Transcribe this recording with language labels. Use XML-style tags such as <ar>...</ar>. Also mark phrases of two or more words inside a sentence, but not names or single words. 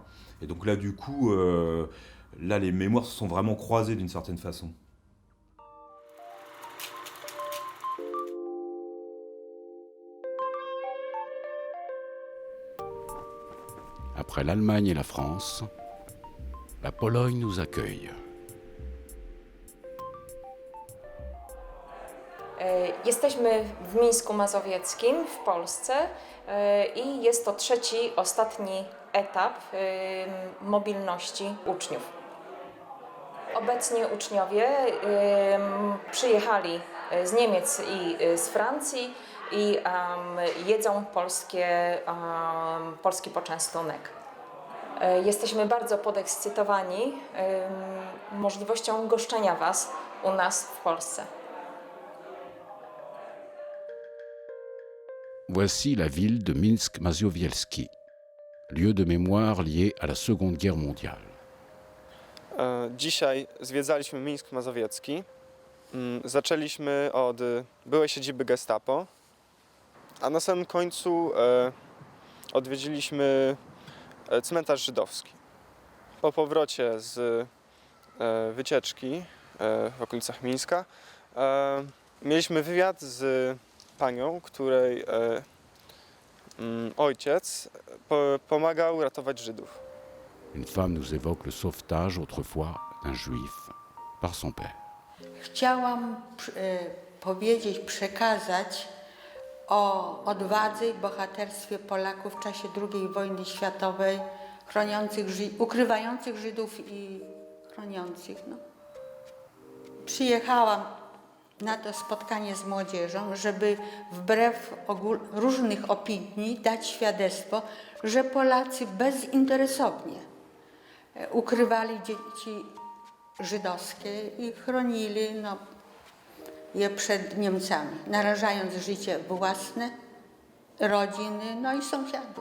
<fr>Et donc là, du coup, les mémoires se sont vraiment croisées d'une certaine façon. Après l'Allemagne et la France, la Pologne nous accueille.</fr> <pl>Jesteśmy w Mińsku Mazowieckim w Polsce i jest to ostatni etap mobilności uczniów. Obecnie uczniowie przyjechali z Niemiec i z Francji i jedzą polski poczęstunek. Jesteśmy bardzo podekscytowani możliwością goszczenia Was u nas w Polsce.</pl> <fr>Voici la ville de Minsk-Mazowiecki, lieu de mémoire lié à la Seconde Guerre mondiale.</fr> <pl>Dzisiaj zwiedzaliśmy Mińsk Mazowiecki. Zaczęliśmy od byłej siedziby Gestapo, a na samym końcu odwiedziliśmy cmentarz żydowski. Po powrocie z wycieczki w okolicach Mińska mieliśmy wywiad z panią, której ojciec pomagał ratować Żydów.</pl> <fr>Une femme nous évoque le sauvetage autrefois d'un juif par son père.</fr> <pl>Chciałam powiedzieć, przekazać o odwadze i bohaterstwie Polaków w czasie II wojny światowej, ukrywających Żydów i chroniących. No. Przyjechałam na to spotkanie z młodzieżą, żeby wbrew różnych opinii dać świadectwo, że Polacy bezinteresownie ukrywali dzieci żydowskie i chronili je przed Niemcami, narażając życie własne, rodziny, no i sąsiadów.</pl>